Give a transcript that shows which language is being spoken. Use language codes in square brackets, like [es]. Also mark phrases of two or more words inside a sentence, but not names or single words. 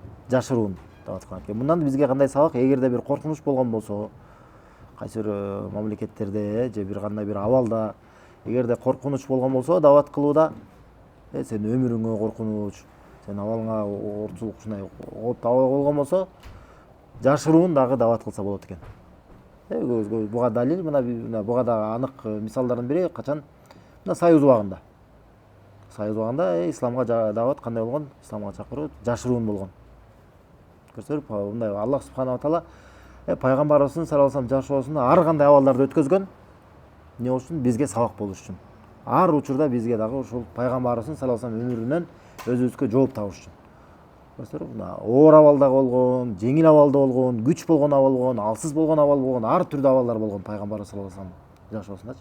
[ky] Жашыруун дават кылган экен. Мындан бизге кандай сабак? Эгерде бир коркунуч болгон болсо, кайсы бир мамлекеттерде же бир кандай бир абалда эгерде коркунуч болгон болсо, дават кылууда сен өмүрүңө коркунуч, сен абалыңа ортчулук ушундай кооптуу абал болгон болсо, жашыруун дагы дават кылса болот экен. Буга далил, буга дагы анык мисалдардын бири качан Союз убагында. Союз убагында исламга дават кандай болгон? Исламга чакыруу жашыруун болгон. Көрсөтүп, мындай [ar] الله سبحانه وتعالى [ky] пайгамбарыбыздын [ar] صلى الله عليه وسلم [ky] жашоосунда ар кандай абалдарды өткөзгөн. Эмне болуш үчүн? Бизге сабак болуш үчүн. Ар учурда бизге дагы ушул пайгамбарыбыздын [ar] صلى الله عليه وسلم [ky] өмүрүнөн өзүбүзгө жооп табыш үчүн. Көрсөтүп, оор абалда болгон, жеңил абалда болгон, күч болгон абал болгон, алсыз болгон абал болгон, ар түрдүү абалдар болгон пайгамбар [ar] صلى الله عليه وسلم [ky] жашоосундачы.